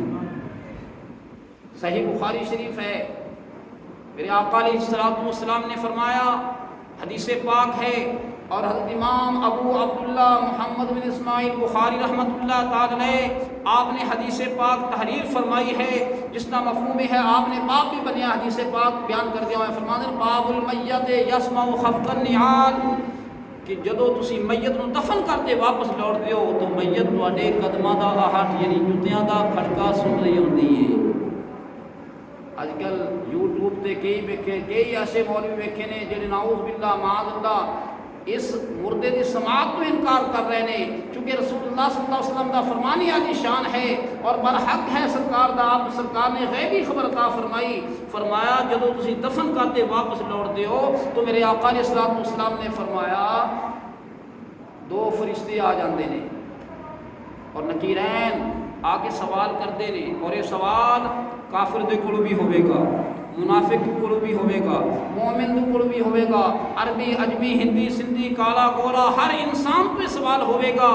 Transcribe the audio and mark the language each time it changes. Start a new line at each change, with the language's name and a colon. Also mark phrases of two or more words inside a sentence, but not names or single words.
Urdu: صحیح بخاری شریف ہے، میرے آقا
Arabic: علیہ الصلوۃ والسلام
Urdu: نے فرمایا، حدیث پاک ہے، اور حضرت امام ابو عبداللہ محمد بن اسماعیل بخاری
Arabic: رحمۃ اللہ تعالی علیہ
Urdu: آپ نے حدیث پاک تحریر فرمائی ہے جس کا مفہوم ہے، آپ نے باب بھی بنیا حدیث پاک بیان کر دیا ہے، فرماتے ہیں
Arabic: باب المیت یسمع خفق النعال،
Urdu: کہ
Punjabi: جدو تسی میت نو دفن کرتے واپس لوٹ دیو تو میت تواڈے قدماں دا آہٹ یعنی جوتیاں دا کھڑکا سن رہی ہوندی ہے۔ اج کل یوٹیوب تے کئی ایسے مولوی ویکھے نے جڑے
Arabic: نعوذ باللہ معاذ اللہ
Punjabi: اس مردے دی سماعت تو انکار کر رہے نے، چونکہ رسول اللہ صلی اللہ علیہ وسلم دا فرمانی عالی شان ہے اور برحق ہے سرکار دا،
Urdu: آپ سرکار نے غیبی خبر عطا فرمائی، فرمایا
Punjabi: جدو تسی دفن کرتے واپس لوٹ دیو تو میرے آقا
Arabic: علیہ الصلوۃ والسلام
Punjabi: نے فرمایا دو فرشتے آ جاندے نے اور نکیرین آ کے سوال کرتے نے، اور یہ سوال کافر دے کولو بھی ہوئے گا، منافق کے کولو بھی ہوئے گا، مومن کے کولو بھی ہوئے گا، عربی اجمی ہندی سندھی کالا گورا ہر انسان پہ سوال ہوئے گا۔